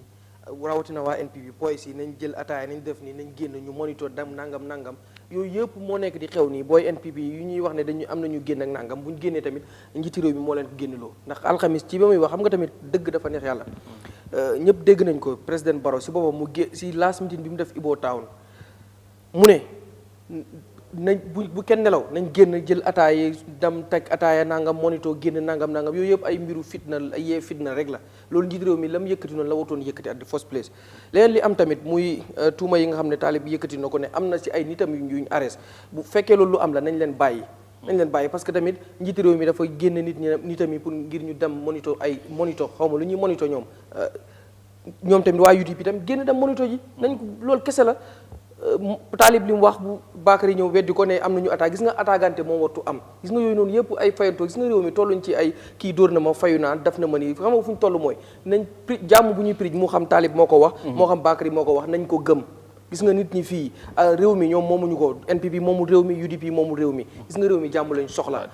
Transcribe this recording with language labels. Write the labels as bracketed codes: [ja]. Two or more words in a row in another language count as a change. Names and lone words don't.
[wo] rawatina waa NPP boys yi nañ jël ataaya nañ def nii nañ génn ñu monitor dam nangam yooyu yëpp moo nekk di xew nii booy NPP yu ñuy wax ne dañu am nañu génn ak nangam bu ñu génnee tamit njiiti réew mi moo leen ko génneloo ndax alxamis ci ba muy wax xam nga tamit dëgg dafa neex yàlla ñëpp dégg nañ ko président Barrow si boppam si last meeting bi mu def Ibo Town mu ne nañ bu kenn nelaw nañ génn jël ataaya dam teg ataaya nangam monitor génn nangam yooyu yëpp ay mbiru fitna ay yee fitna rek la loolu njiit réew mi la mu yëkkati noonu la watoon yëkkati [en] at the first place [wo] leneen li am tamit muy tuuma yi nga xam ne Talib yëkkati na ko ne am na si ay nitam yuñ arrest bu fekkee loolu lu am la nañ leen bàyyi parce que tamit njiit réew mi dafa génn nitam yi pour ngir ñu dem monitor xaw ma lu ñuy monitor ñoom tamit waa UDP tamit génn dem monitor ji nañ ko loolu kese la Talib li mu wax bu Bakary ñëw weddi ko ne am nañu attaque gis nga attaquante moom wattu am gis nga yooyu noonu yëpp ay fayantoo gis nga réew mi tolluñ ci ay kii dóor na ma fayu naa def na ma nii xam nga fu ñu toll mooy nañ jàmm bu ñuy prij mu xam Talib moo ko wax moo xam Bakary moo ko wax nañ ko gëm gis nga nit ñi fii réew mi ñoom moomuñu ko NPP moomul réew mi UDP moomul réew mi gis nga réew mi jàmm lañ soxla